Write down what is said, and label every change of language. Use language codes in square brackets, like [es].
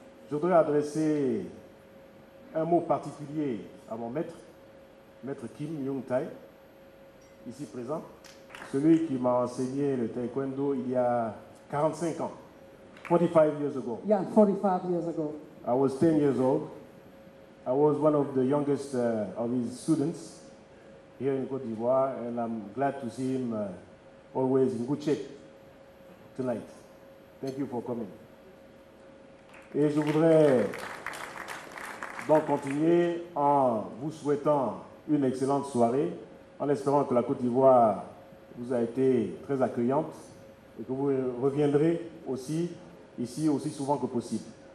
[fr] Je voudrais adresser un mot particulier à mon maître, maître Kim Young-Tai, ici présent, celui qui m'a enseigné le taekwondo il y a 45 ans, [en] 45 years ago. Yeah, 45 years ago. I was 10 years old. I was one of the youngest of his students here in Côte d'Ivoire, and I'm glad to see him always in good shape tonight. Thank you for coming. [fr] Et je voudrais donc continuer en vous souhaitant une excellente soirée, en espérant que la Côte d'Ivoire vous a été très accueillante et que vous reviendrez aussi ici aussi souvent que possible.